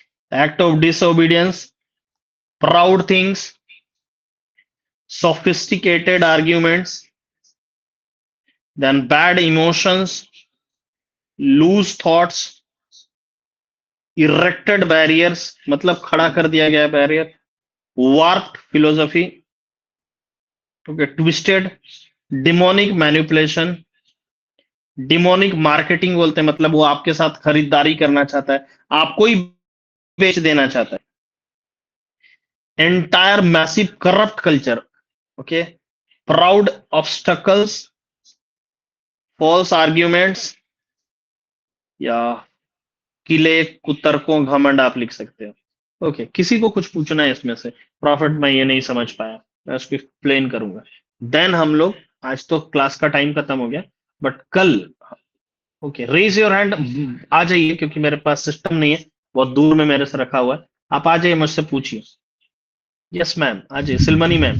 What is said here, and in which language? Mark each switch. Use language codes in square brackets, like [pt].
[en] Act of disobedience, proud things, sophisticated arguments, then bad emotions, loose thoughts, erected barriers, [hi] मतलब खड़ा कर दिया गया barrier, [en] warped philosophy, okay, twisted, demonic manipulation, demonic marketing [hi] बोलते हैं, मतलब वो आपके साथ खरीदारी करना चाहता है, आपको ही बेच देना चाहता है। [en] entire massive corrupt culture, okay, proud obstacles, false arguments, [hi] या किले कुतर्कों घमंड आप लिख सकते हो। ओके, किसी को कुछ पूछना है इसमें से? प्रॉफिट, मैं ये नहीं समझ पाया, मैं उसको एक्सप्लेन करूंगा। देन हम लोग, आज तो क्लास का टाइम खत्म हो गया, बट कल, ओके, [en] raise your hand, [hi] आ जाइए, क्योंकि मेरे पास सिस्टम नहीं है, बहुत दूर में मेरे से रखा हुआ है। आप आ जाइए, मुझसे पूछिए। यस मैम, आ जाइए, सिलमनी मैम।